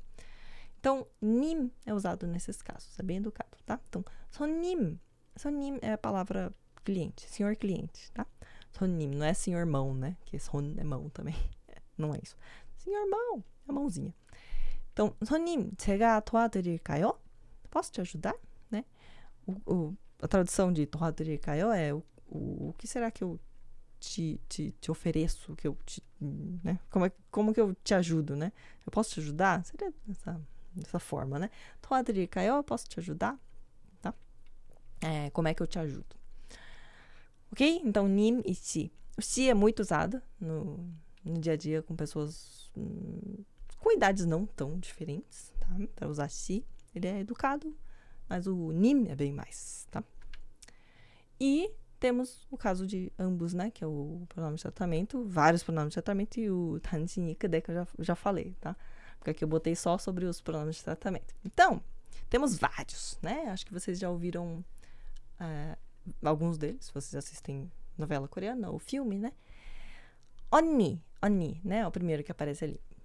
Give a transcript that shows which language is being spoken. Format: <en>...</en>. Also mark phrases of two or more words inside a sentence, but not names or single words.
<pt>Então, 님 é usado nesses casos, é bem educado, tá? Então, 손님 é a palavra cliente, senhor cliente, tá? 손님, não é senhor mão, né? Que 손 é mão também, não é isso. Senhor mão, é a mãozinha. Então,</pt> <ko>손님, 제가 도와드릴까요?</ko> <pt>Posso te ajudar, né? a tradução de 도와드릴까요 é o que será que eu te ofereço, que eu te, né? Como que eu te ajudo, né? Eu posso te ajudar? Seria dessa forma, né? 도와드릴까요? Eu posso te ajudar? Tá? Como é que eu te ajudo? Ok? Então, 님 e si. O si é muito usado no dia a dia com pessoas com idades não tão diferentes, tá? Para usar si, ele é educado, mas o 님 é bem mais, tá? E temos o caso de ambos, né? Que é o pronome de tratamento, vários pronomes de tratamento e o</pt> <ko>단신, 그대,</ko> <pt>que eu já falei, tá? Porque aqui eu botei só sobre os pronomes de tratamento. Então, temos vários, né? Acho que vocês já ouviram alguns deles, vocês assistem novela coreana ou filme, né? 언니, né? É o primeiro que aparece ali.</pt>